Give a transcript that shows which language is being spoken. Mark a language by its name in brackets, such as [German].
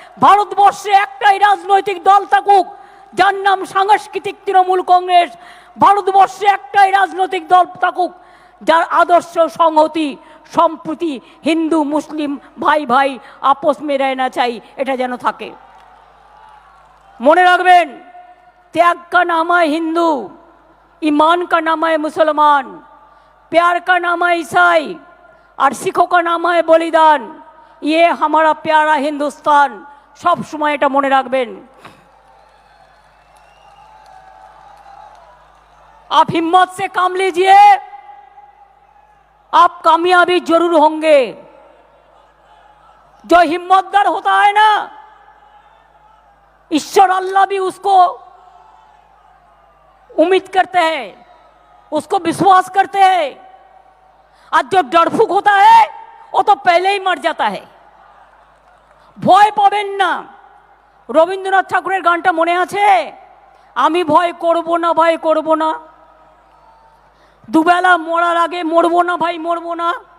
[Bangla] ভারতবর্ষে একটাই রাজনৈতিক দল থাকুক, যার নাম সাংস্কৃতিক তৃণমূল কংগ্রেস। ভারতবর্ষে একটাই রাজনৈতিক দল থাকুক, যার আদর্শ সংহতি, সম্প্রীতি, হিন্দু মুসলিম ভাই ভাই [Hindi] আপোষ মে রহনা চাই, [Bangla] এটা যেন থাকে। মনে রাখবেন, [Hindi] त्याग का नाम है हिंदू, ईमान का नाम है मुसलमान, प्यार का नाम है ईसाई, और सिखों का नाम है बलिदान। ये हमारा प्यारा हिंदुस्तान। सब समय [Bangla] এটা মনে রাখবেন। [Hindi] आप हिम्मत से काम लीजिए, आप कामयाबी जरूर होंगे। जो हिम्मतदार होता है ना, ईश्वर अल्लाह भी उसको उम्मीद करते हैं, उसको विश्वास करते हैं। और जो डरफुक होता है वो तो पहले ही मर जाता है। [Bangla] ভয় পাবেন না। রবীন্দ্রনাথ ঠাকুরের গানটা মনে আছে? আমি ভয় করব না, ভয় করব না, দুবেলা মরার আগে মরবো না ভাই, মরবো না।